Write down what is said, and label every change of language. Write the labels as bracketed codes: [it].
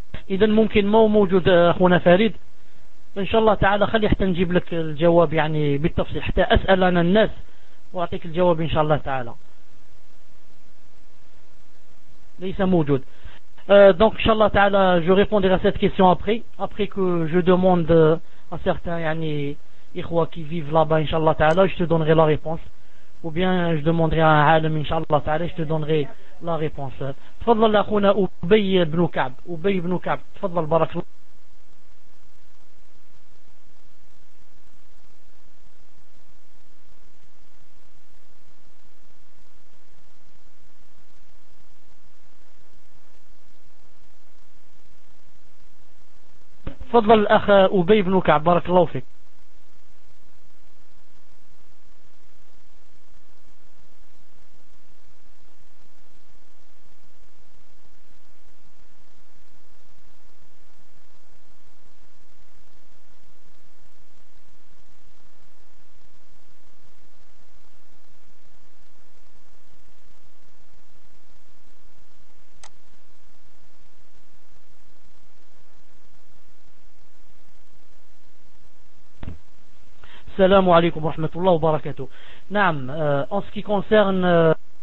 [ar] إذا ممكن مو موجود أخونا فريد، إن شاء الله تعالى خلي حتى نجيب لك الجواب يعني بالتفصيل حتى أسأل أنا الناس وأعطيك الجواب إن شاء الله تعالى. ليس موجود. دونك إن شاء الله تعالى [fr] je répondrai à cette question après que je demande à certains [ar] يعني إخوة [fr] qui vivent là-bas [ar] إن شاء الله تعالى [fr] je te donnerai la réponse ou bien je demanderai à un عالم إن شاء الله تعالى je te donnerai la réponse. [ar] تفضل أخونا أبي بن كعب تفضل بارك الله. تفضل الأخ أبي بن كعب بارك الله فيك. السلام عليكم ورحمة الله وبركاته. [fr] نعم en ce qui concerne